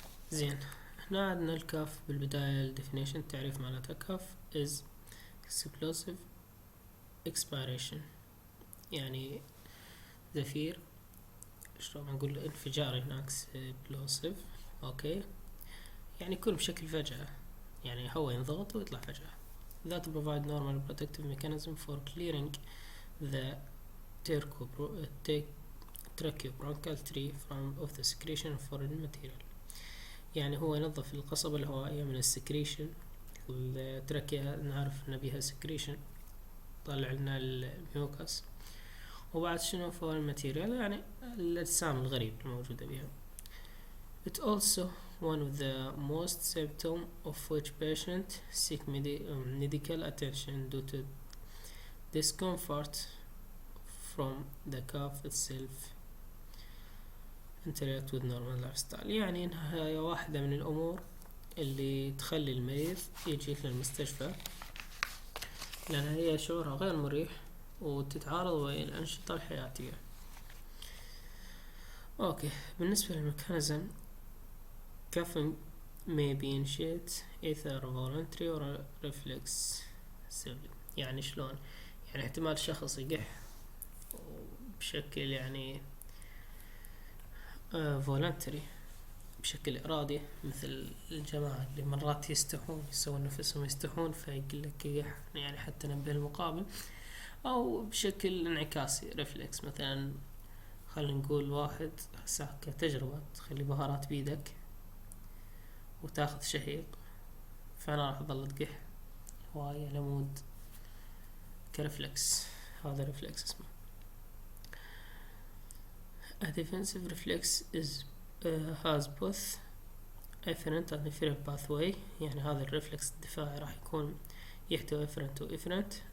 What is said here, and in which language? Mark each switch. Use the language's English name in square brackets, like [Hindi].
[Arabic] زين، هنا عندنا الكف بالبداية الديفينيشن، تعريف معناتها كف is explosive expiration، يعني زفير، شلون نقول انفجار هناك explosive. اوكي، يعني يكون بشكل فجأة، يعني هو ينضغط ويطلع فجأة. [English] that provide normal protective mechanism for clearing the tracheobronchial tree of the secretion of foreign material. [Arabic] يعني هو ينظف القصبة الهوائية من السكريشن. التراكيا نعرف ان بيها سكريشن، طلع لنا الميوكس. وبعد شنو فورين ماتيريال، يعني الأجسام الغريبة الموجودة بها. [English] It also one of the most symptom of which patient seek medical attention due to discomfort from the cough itself interact with normal lifestyle. [Arabic] يعني انها هي واحدة من الأمور اللي تخلي المريض يجي للمستشفى، لأنها هي شعورها غير مريح وتتعارض ويا الأنشطة الحياتية. [English] Okay, بالنسبة للميكانيزم، coughing may be initiated either voluntary or reflexively. [Arabic] يعني شلون؟ يعني احتمال شخص يقح بشكل يعني voluntary، بشكل إرادي، مثل الجماعة اللي مرات يستحون، يسوون نفسهم يستحون فيقول لك يقح يعني حتى نبه المقابل، أو بشكل انعكاسي ريفلكس. مثلا خلينا نقول واحد هسه كتجربة، تخلي بهارات بيدك وتاخذ شهيق، فأنا راح أظل تقح هواية لمود كرفلكس. هذا ريفلكس اسمه. [English] A defensive reflex is has both afferent and efferent pathway. [Arabic] يعني هذا الريفلكس الدفاعي راح يكون يحتوي afferent و efferent.